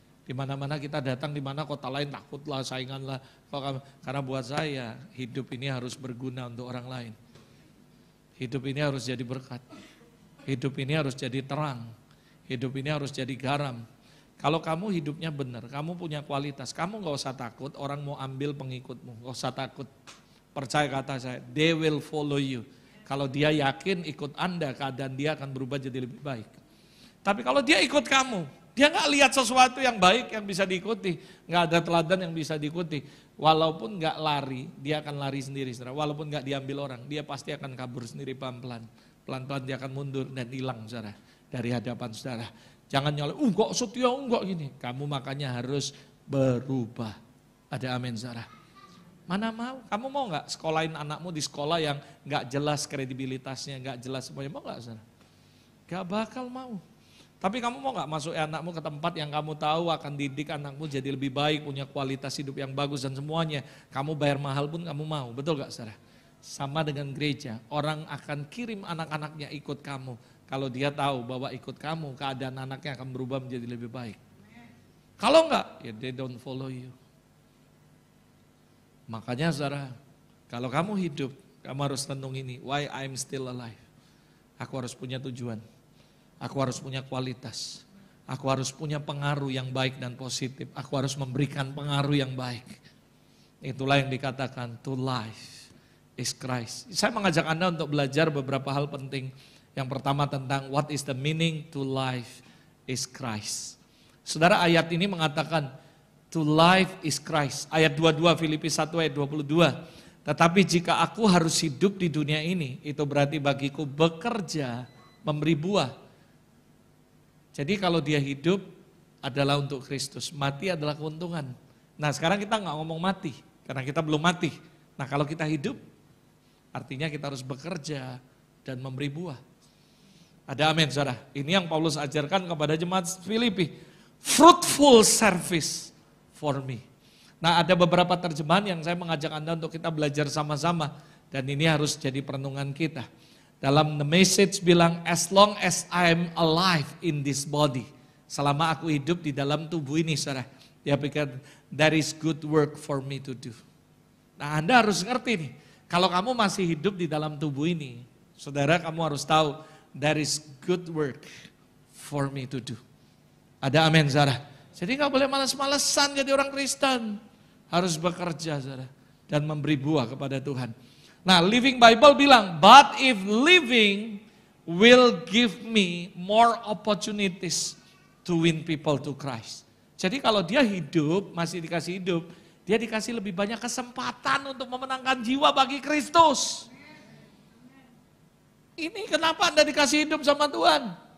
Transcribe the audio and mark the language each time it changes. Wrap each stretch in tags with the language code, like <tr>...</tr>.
<id>Di mana-mana kita datang, di mana kota lain takutlah, sainganlah. Karena buat saya, hidup ini harus berguna untuk orang lain. Hidup ini harus jadi berkat. Hidup ini harus jadi terang. Hidup ini harus jadi garam. Kalau kamu hidupnya benar, kamu punya kualitas, kamu gak usah takut orang mau ambil pengikutmu. Gak usah takut. Percaya kata saya,</id> <en>they will follow you.</en> <id>Kalau dia yakin ikut Anda, keadaan dia akan berubah jadi lebih baik. Tapi kalau dia ikut kamu, dia gak lihat sesuatu yang baik yang bisa diikuti. Gak ada teladan yang bisa diikuti. Walaupun gak lari, dia akan lari sendiri. Saudara. Walaupun gak diambil orang, dia pasti akan kabur sendiri pelan-pelan. Pelan-pelan dia akan mundur dan hilang saudara, dari hadapan saudara. Jangan nyolong, kok setia, enggak gini. Kamu makanya harus berubah. Ada amin saudara. Mana mau? Kamu mau nggak sekolahin anakmu di sekolah yang nggak jelas kredibilitasnya, nggak jelas semuanya? Mau nggak, saudara? Gak bakal mau. Tapi kamu mau nggak masuk anakmu ke tempat yang kamu tahu akan didik anakmu jadi lebih baik, punya kualitas hidup yang bagus dan semuanya. Kamu bayar mahal pun kamu mau, betul gak saudara? Sama dengan gereja, orang akan kirim anak-anaknya ikut kamu. Kalau dia tahu bahwa ikut kamu, keadaan anaknya akan berubah menjadi lebih baik. Kalau enggak, ya</id> <en>they don't follow you.</en> <id>Makanya saudara, kalau kamu hidup, kamu harus renung ini,</id> <en>why I'm still alive.</en> <id>Aku harus punya tujuan. Aku harus punya kualitas. Aku harus punya pengaruh yang baik dan positif. Aku harus memberikan pengaruh yang baik. Itulah yang dikatakan</id> <en>to life is Christ.</en> <id>Saya mengajak Anda untuk belajar beberapa hal penting. Yang pertama tentang</id> <en>what is the meaning to life is Christ.</en> <id>Saudara, ayat ini mengatakan</id> <en>to life is Christ.</en> <id>Ayat 22 Filipi 1 ayat 22. Tetapi jika aku harus hidup di dunia ini, itu berarti bagiku bekerja, memberi buah. Jadi kalau dia hidup adalah untuk Kristus, mati adalah keuntungan. Nah sekarang kita nggak ngomong mati, karena kita belum mati. Nah kalau kita hidup, artinya kita harus bekerja dan memberi buah. Ada amin saudara. Ini yang Paulus ajarkan kepada jemaat Filipi.</id> <en>Fruitful service for me.</en> <id>Nah ada beberapa terjemahan yang saya mengajak Anda untuk kita belajar sama-sama. Dan ini harus jadi perenungan kita. Dalam The Message bilang,</id> <en>as long as I'm alive in this body.</en> <id>Selama aku hidup di dalam tubuh ini, saudara. Dia pikir,</id> <en>there is good work for me to do.</en> <id>Nah Anda harus ngerti nih, kalau kamu masih hidup di dalam tubuh ini, saudara kamu harus tahu,</id> <en>there is good work for me to do.</en> <id>Ada amin, saudara. Jadi gak boleh malas-malesan jadi orang Kristen. Harus bekerja, saudara. Dan memberi buah kepada Tuhan. Nah, Living Bible bilang,</id> <en>but if living will give me more opportunities to win people to Christ.</en> <id>Jadi kalau dia hidup, masih dikasih hidup, dia dikasih lebih banyak kesempatan untuk memenangkan jiwa bagi Kristus. Ini kenapa Anda dikasih hidup sama Tuhan?</id>